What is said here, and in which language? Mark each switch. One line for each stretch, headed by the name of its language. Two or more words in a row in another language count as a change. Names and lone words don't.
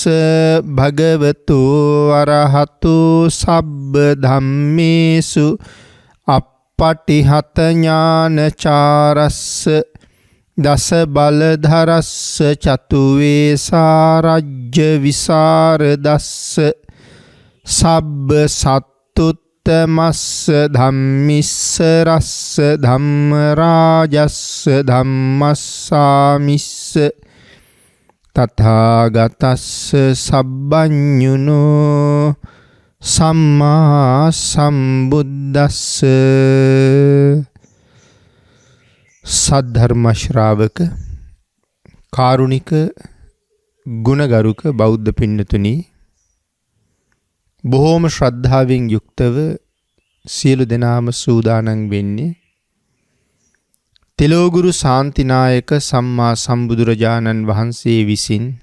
Pali: භගවතු අරහතු සබ්බ ධම්මේසු අප්පටිහත ඥානචාරස්ස දස බලධරස්ස චතුවේ සාරජ්‍ය විසරදස්ස සබ්බ සත්තුත් තමස්ස ධම්මිස්ස රස්ස ධම්මරාජස්ස ධම්මස්සාමිස්ස තථාගතස්ස සබ්බඤුනෝ සම්මා සම්බුද්දස්ස
Sinhala: සද්ධර්ම ශ්‍රාවක කාරුණික ගුණගරුක බෞද්ධ පින්නතුනි බොහෝම ශ්‍රද්ධාවෙන් යුක්තව සියලු දෙනාම සූදානම් වෙන්නේ තෙලෝගුරු ශාන්තිනායක සම්මා සම්බුදුරජාණන් වහන්සේ විසින්